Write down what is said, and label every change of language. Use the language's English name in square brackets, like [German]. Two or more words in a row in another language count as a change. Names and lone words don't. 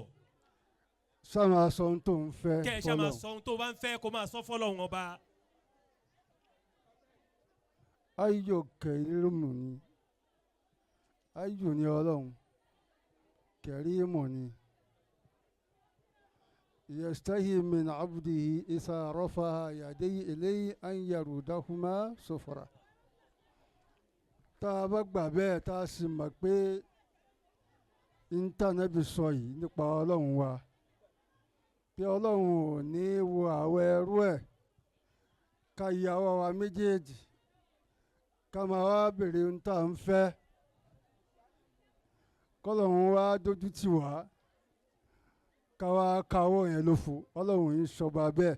[Yoruba] sá máa sọ ohun tó ń fẹ́ fọ́lọ́hun. kẹ́ ẹ ṣá máa sọ ohun tó bá ń fẹ́ kó máa sọ fọ́lọ́hun ọba. ayò kẹrìmù ni ayò ni ọlọ́run kẹrìmù ni [Arabic] يستحي من عبده إذا رفع يديه إليه أن يردهما صفرا. [Yoruba] tá a bá gbà bẹ́ẹ̀ tá a sì mọ̀ pé íńtánẹ́ẹ̀tì sọ yìí nípa ọlọ́run wa pé ọlọ́run ò ní wo àwọn ẹrú ẹ̀ ká yàwó wa méjèèjì ká máa wá béèrè ohun tá à ń fẹ́ kọ́lọ́run wá dójú tì wá ká wá káwọ́ yẹn lófo ọlọ́run yìí ṣọba bẹ́ẹ̀.